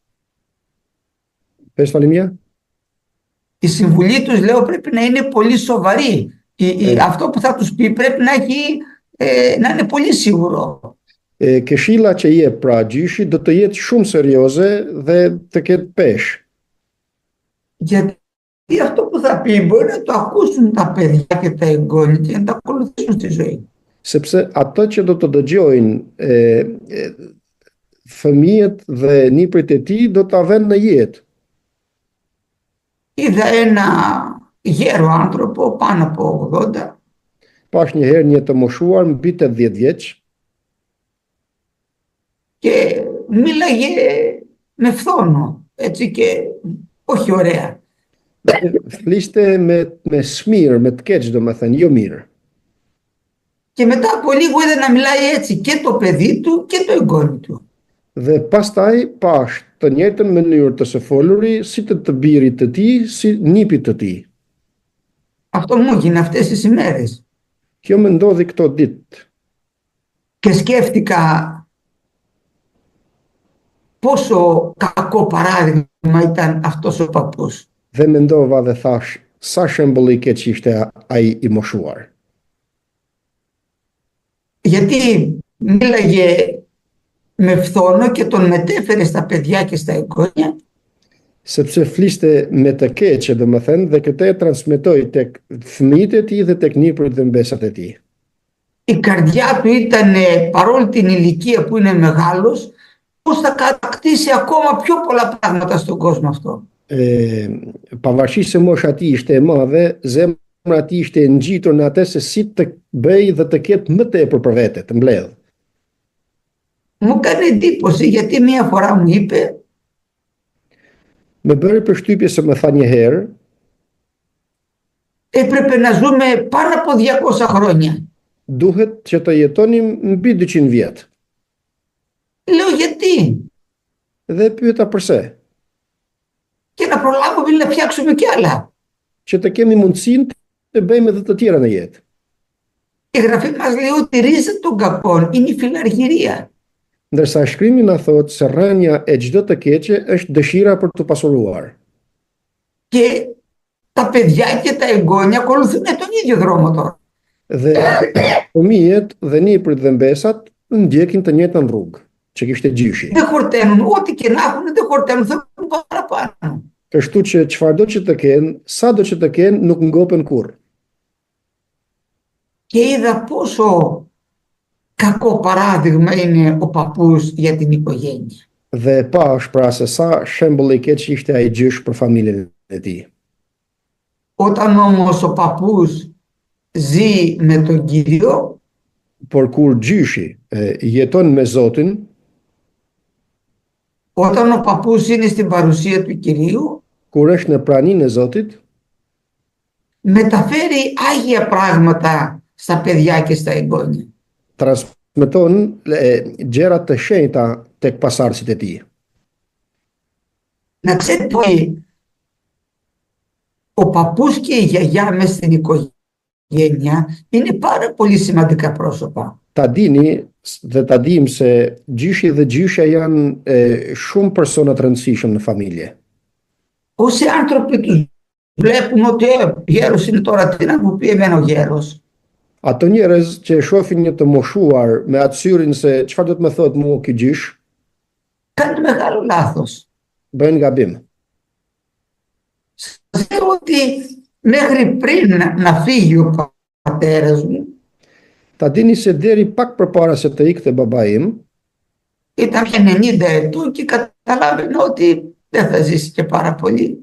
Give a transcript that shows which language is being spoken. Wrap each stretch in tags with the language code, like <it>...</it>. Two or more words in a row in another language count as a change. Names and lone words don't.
<el>Πες Φαλιμιά. Η συμβουλή τους, λέω, πρέπει να είναι πολύ σοβαρή. Αυτό που θα τους πει πρέπει να είναι πολύ σίγουρο.</el> <sq>Këshilla që jep pra gjyshi do të jetë shumë serioze dhe të ketë peshë.</sq> <el>Γιατί αυτό που θα πει μπορεί να το ακούσουν τα παιδιά και τα εγγόνια και να τα ακολουθήσουν στη ζωή.</el> <sq>Sepse ato që do të dëgjojnë fëmijët dhe niprit e tij do ta vënë në jetë.</sq> <el>Είδα ένα γέρο άνθρωπο πάνω από 80.</el> <sq>Pash një herë një të moshuar mbi 80 vjeç.</sq> <el>Και μίλαγε με φθόνο, έτσι, και όχι ωραία.</el> <sq>Fliste me smir, me të keq domethënë, jo mirë.</sq> <el>Και μετά από λίγο είδε να μιλάει έτσι και το παιδί του και το εγγόνι του.</el> <sq>Dhe pastaj pash të njëjtën mënyrë të së foluri si të birit të tij, si nipit të tij.</sq> <el>Αυτό μου έγινε αυτές τις ημέρες.</el> <sq>Kjo më ndodhi këto ditë.</sq> <el>Και σκέφτηκα πόσο κακό παράδειγμα ήταν αυτός ο παππούς.</el> <sq>Dhe mendova dhe thash, sa shembull i keq ishte ai i moshuar.</sq> <el>Γιατί μίλαγε με φθόνο και τον μετέφερε στα παιδιά και στα εγγόνια.</el> <sq>sepse fliste me të keqe, domethënë, dhe këtë e transmetoi tek fëmijët e tij dhe tek nipërit dhe mbesat e tij.</sq> <el>Η καρδιά του ήταν, παρόλη την ηλικία που είναι μεγάλος, πώς θα κατακτήσει ακόμα πιο πολλά πράγματα στον κόσμο αυτό.</el> <sq>Pavarësisht se mosha e tij ishte e madhe, zemra e tij ishte e ngjitur në atë se si të bëj dhe të ketë më tepër për vete, të mbledh.</sq> <el>Μου έκανε εντύπωση γιατί μία φορά μου είπε</el> <sq>Me bëri përshtypje se më tha një herë,</sq> <el>έπρεπε να ζούμε πάνω από 200 χρόνια.</el> <sq>duhet që të jetonim mbi 200 vjet.</sq> <el>Λέω γιατί?</el> <sq>Dhe pyeta pse?</sq> <el>Και να προλάβουμε να φτιάξουμε κι άλλα.</el> <sq>Që të kemi mundësinë të bëjmë edhe të tjera në jetë.</sq> <el>Η Γραφή μας λέει ότι η ρίζα των κακών είναι η φιλαργυρία.</el> <sq>Ndërsa shkrimi na thotë se rrënja e çdo të keqe është dëshira për të pasuruar.</sq> <el>Και τα παιδιά και τα εγγόνια ακολουθούν τον ίδιο δρόμο τώρα.</el> <sq>Dhe fëmijët dhe nipërit dhe mbesat ndjekin të njëjtën rrugë që kishte gjyshi.</sq> <el>Δεν χορταίνουν, ό,τι και να έχουν δεν χορταίνουν, θέλουν παραπάνω.</el> <sq>Kështu që çfarëdo që të kenë, sado që të kenë, nuk ngopen kurrë.</sq> <el>Και είδα πόσο κακό παράδειγμα είναι ο παππούς για την οικογένεια.</el> <sq>Dhe pash pra se sa shembull i keq ishte ai gjysh për familjen e tij.</sq> <el>Όταν όμως ο παππούς ζει με τον Κύριο,</el> <sq>Por kur gjyshi jeton me Zotin,</sq> <el>όταν ο παππούς είναι στην παρουσία του Κυρίου,</el> <sq>kur është në praninë e Zotit,</sq> <el>μεταφέρει άγια πράγματα στα παιδιά και στα εγγόνια.</el> <sq>transmeton gjëra të shenjta tek pasardhësit e tij.</sq> <el>Να ξέρετε ότι ο παππούς και η γιαγιά μέσα στην οικογένεια είναι πάρα πολύ σημαντικά πρόσωπα.</el> <sq>Ta dini dhe ta dim se gjyshi dhe gjysha janë shumë persona të rëndësishëm në familje.</sq> <el>Όσοι άνθρωποι τους βλέπουν ότι γέρος είναι τώρα, τι να μου πει εμένα ο γέρος.</el> <sq>Ato njerëz që e shohin një të moshuar me atë syrin se çfarë do të më thotë mua ky gjysh,</sq> <el>Κάνουν μεγάλο λάθος.</el> <sq>bëjnë gabim.</sq> <el>Σας λέω ότι μέχρι πριν να φύγει ο πατέρας μου,</el> <sq>Ta dini se deri pak përpara se të ikte baba im,</sq> <el>ήταν πια 90 ετών και καταλάβαινε ότι δεν θα ζήσει και πάρα πολύ.</el>